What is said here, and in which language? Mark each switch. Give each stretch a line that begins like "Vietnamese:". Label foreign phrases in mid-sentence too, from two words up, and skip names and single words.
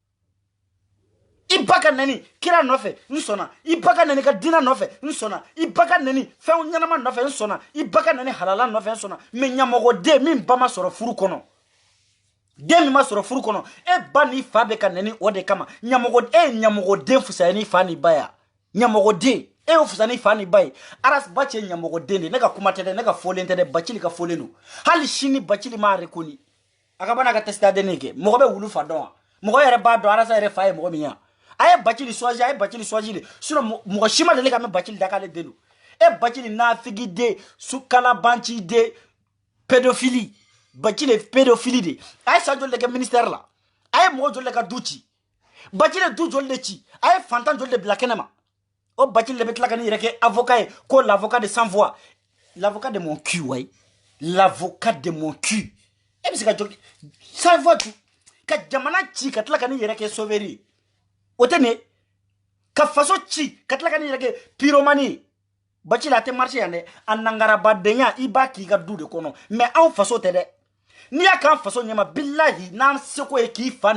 Bambara: i ba ka nani kira nɔfɛ n sɔnna i ba ka nani ka dina nɔfɛ n sɔnna i ba ka nani fɛn ɲɛnama nɔfɛ n sɔnna i ba ka nani halala nɔfɛ n sɔnna mais ɲamɔgɔden min ba ma sɔrɔ furu kɔnɔ den min ma sɔrɔ furu kɔnɔ e ba ni fa bɛ ka nani o de kama e ye ɲamɔgɔden fusaya ni fa ni ba ya ɲamɔgɔden e y'o fusaya ni fa ni ba ye aras ba cɛ ɲamɔgɔden de ne ka kuma tɛ dɛ ne ka fɔlen tɛ dɛ Bacili ka fɔlen don hali sini Bacili m'a reconnu a ka bana ka testadeni kɛ mɔgɔ bɛ wulu fa dɔn wa mɔgɔ yɛrɛ b'a dɔn arasa yɛrɛ fa ye mɔgɔ min ye a ye Bacili choisir de sinon mɔgɔ si ma deli ka mɛn Bacili da k'ale den don e Bacili nafigi den sukalabanci den pédophilie Bacili pédophilie de a ye sa joli de kɛ ministère la a ye mɔgɔ joli de ka du ci Bacili du joli de ci a ye fantan joli de bila kɛnɛ ma o Bacili de bɛ tila ka n'i yɛrɛ kɛ avocat ye ko
French: l'avocat de sans voix l'avocat de mon cul
Bambara: wayi
French: l'avocat de mon cul
Bambara: e bɛ se ka jɔ sans voix ka jamana ci ka tila ka n'i yɛrɛ kɛ sauveur ye o tɛ nin ka faso ci ka tila ka n'i yɛrɛ kɛ pyromane ye Bacili a tɛ marché yan dɛ a nangarabadenya i b'a k'i ka du de kɔnɔ mais anw faso tɛ dɛ n'i y'a k'an faso ɲɛma billahi n'an seko ye k'i fa